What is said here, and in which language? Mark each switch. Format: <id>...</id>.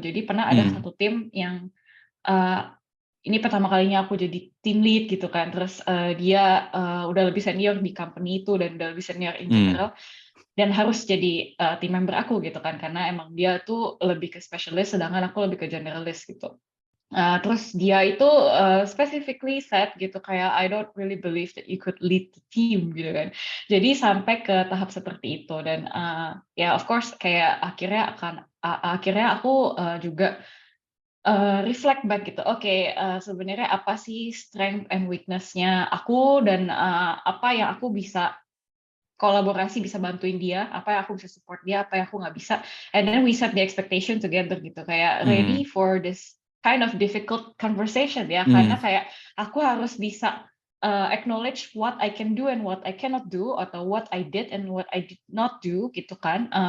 <id>Jadi pernah ada satu tim yang ini pertama kalinya aku jadi team lead gitu kan, terus dia udah lebih senior di company itu dan udah lebih senior in general, dan harus jadi team member aku gitu kan, karena emang dia tuh lebih ke specialist sedangkan aku lebih ke generalist gitu.</id> <en>Terus dia itu specifically said gitu kayak, I don't really believe that you could lead the team gitu kan.</en> <id>Jadi sampai ke tahap seperti itu, dan ya of course kayak akhirnya aku juga reflect back gitu. Oke, sebenarnya apa sih</id> <en>strength and weakness-</en> <id>nya aku, dan apa yang aku bisa kolaborasi, bisa bantuin dia, apa yang aku bisa support dia, apa yang aku nggak bisa.</id> <en>And then we set the expectation together gitu, kayak ready for this kind of difficult conversation ya,</en> <id>karena kayak aku harus bisa</id> <en>acknowledge what I can do and what I cannot do, atau what I did and what I did not do gitu kan.</en>